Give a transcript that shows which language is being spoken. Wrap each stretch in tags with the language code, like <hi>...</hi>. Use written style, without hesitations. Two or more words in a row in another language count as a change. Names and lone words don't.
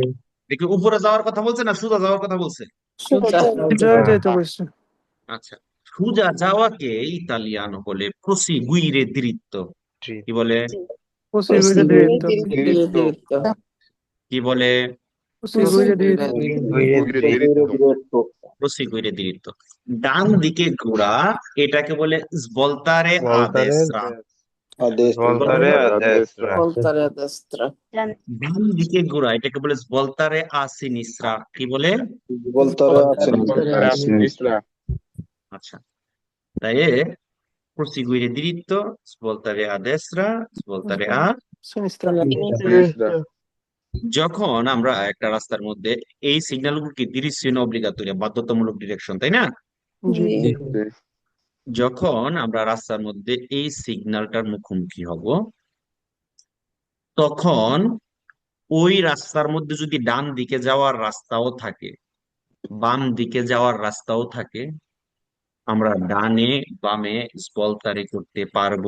<bn>দেখি উপরে যাওয়ার কথা বলছে না সোজা যাওয়ার কথা বলছে? আচ্ছা, সোজা যাওয়াকে ইতালিয়ান বলে</bn> <it>proseguire diritto.</it> <bn>কি বলে? কি বলে?</bn> <it>proseguire diritto.</it> <bn>ডান দিকে ঘোরা, এটাকে বলে</bn> <it>svoltare a destra. Voltare a destra. Voltare a destra</it> <bn>ডান দিকে ঘোরা, এটাকে বলে</bn> <it>svoltare a sinistra.</it> <bn>কি বলে?</bn> <it>Voltare A sinistra.</it> <bn>আচ্ছা, তাই</bn> <it>proseguire diritto, svoltare a destra, svoltare a। sinistra Sinistra.</it> <bn>যখন আমরা একটা রাস্তার মধ্যে এই সিগন্যালগুলো কি</bn> <it>direzione obbligatoria,</it> <bn>বাধ্যতামূলক ডিরেকশন, তাই না? জি জি জি যখন আমরা রাস্তার মধ্যে এই সিগন্যালটার মুখোমুখি হব, তখন ওই রাস্তার মধ্যে যদি ডান দিকে যাওয়ার রাস্তাও থাকে, বাম দিকে যাওয়ার রাস্তাও থাকে, আমরা ডানে বামে স্থলচারি করতে পারবো</bn>